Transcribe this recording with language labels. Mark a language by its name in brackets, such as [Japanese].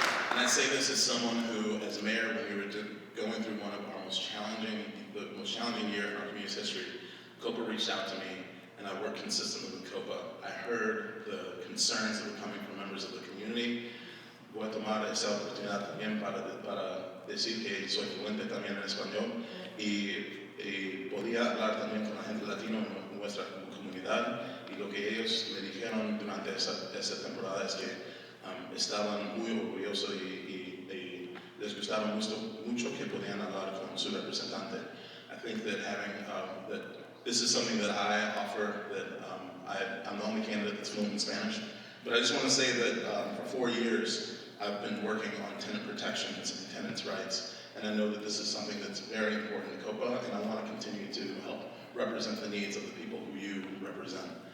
[English] And I say this as someone who, as a mayor, when we were going through one of our most challenging year in our community's history, COPA reached out to me, and I worked consistently with COPA. I heard the concerns that were coming from members of the community. [Spanish] Voy a tomar esa oportunidad también para decir que soy fluente también en español y podía hablar también con la gente latina en nuestra comunidad, y lo que ellos me dijeron durante esa temporada es que estaban muy orgullosos y les gustaba mucho que podían hablar con su representante. [English] I think that having that this is something that I offer, that I'm the only candidate that's fluent in Spanish. But I just want to say that for 4 years, I've been working on tenant protections and tenants' rights, and I know that this is something that's very important to COPA, and I want to continue to help represent the needs of the people who you represent.